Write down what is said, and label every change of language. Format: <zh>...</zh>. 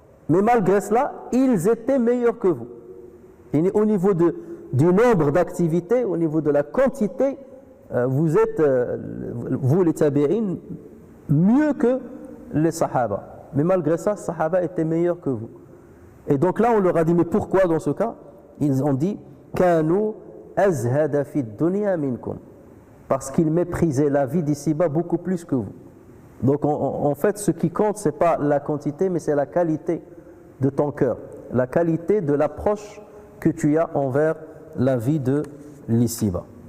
<fr>Mais malgré cela, ils étaient meilleurs que vous. Et au niveau du nombre d'activités, au niveau de la quantité, vous êtes, vous les tabi'in, mieux que les sahaba. Mais malgré ça, les sahaba étaient meilleurs que vous. Et donc là, on leur a dit, mais pourquoi dans ce cas? Ils ont dit,</fr> <ar>كانوا أزهد في الدنيا منكم.</ar> <fr>Parce qu'ils méprisaient la vie d'ici-bas beaucoup plus que vous. Donc en fait, ce qui compte, ce n'est pas la quantité, mais c'est la qualité de ton cœur. La qualité de l'approche que tu as envers la vie de l'ici-bas.</fr>